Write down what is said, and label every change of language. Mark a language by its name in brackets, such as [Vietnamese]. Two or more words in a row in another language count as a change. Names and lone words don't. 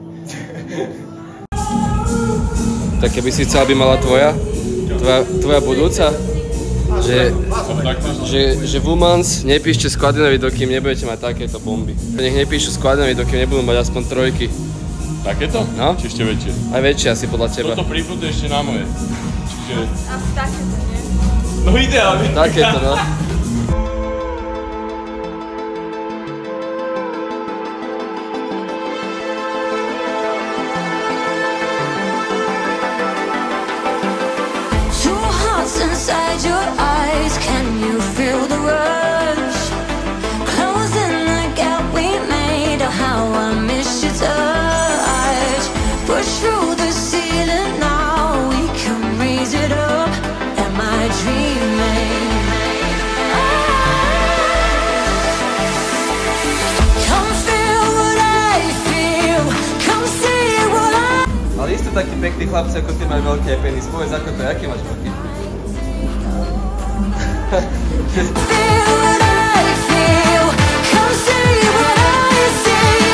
[Slovak] Tak keby si chcel, aby mala tvoja budúca, že v Umans nepíšte Skladinovi, dokým nebudete mať takéto bomby. Nech nepíšu Skladinovi, dokým nebudú mať aspoň trojky. Takéto? No? Či ešte väčšie? Aj väčšie asi podľa teba. Toto pripnúť ešte na moje. Čiže... Asi takéto, nie? No ideálne. Takéto, no. [English] Inside your eyes, can you feel the rush? Closing the gap we made, oh how I miss your touch. Push through the ceiling now, we can raise it up. Am I dreaming? Come feel what I feel, come see what I... [Slovak] Ale isto takí pekní chlapci, ako ty majú veľký penis. Povedz, ako to je, aký máš veľký? [English] Feel what I feel, come see what I see.